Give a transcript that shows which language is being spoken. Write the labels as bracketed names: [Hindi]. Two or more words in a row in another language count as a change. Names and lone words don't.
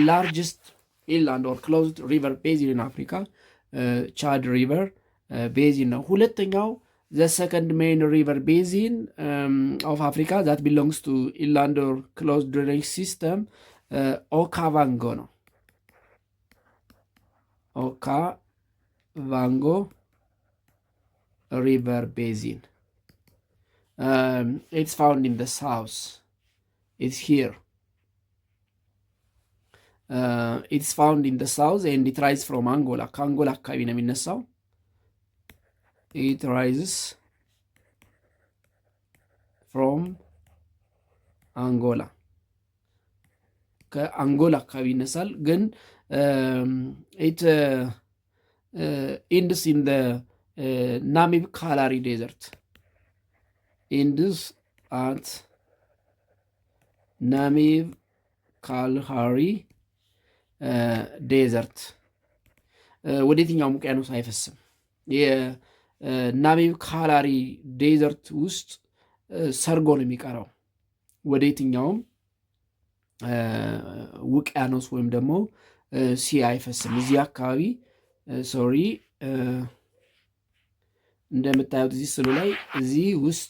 [English] largest inland or closed river basin in Africa Chad River Basin ነው። ሁለተኛው the second main river basin of Africa that belongs to inland or closed drainage system Okavango ነው። Okavango River Basin it's found in the south. It's here. It's found in the south and it rises from Angola. [Amharic] ከአንጎላ አካባቢ ነው የሚነሳው። [English] It rises from Angola. [Amharic] ከአንጎላ አካባቢ ይነሳል። ግን [English] it ends in the Namib Kalahari Desert. ends at Namib Kalahari Desert። [Amharic] ወደ የትኛውም ውቅያኖስ አይፈስም። የናሚብ ካላሪ ዴዘርት ውስጥ ሰርጎ ነው የሚቀረው። ወደ የትኛውም ውቅያኖስ ወይም ደግሞ ሲ አይፈስም። እዚህ አካባቢ ሶሪ እንደምታዩት እዚህ ስሉ ላይ እዚህ ውስጥ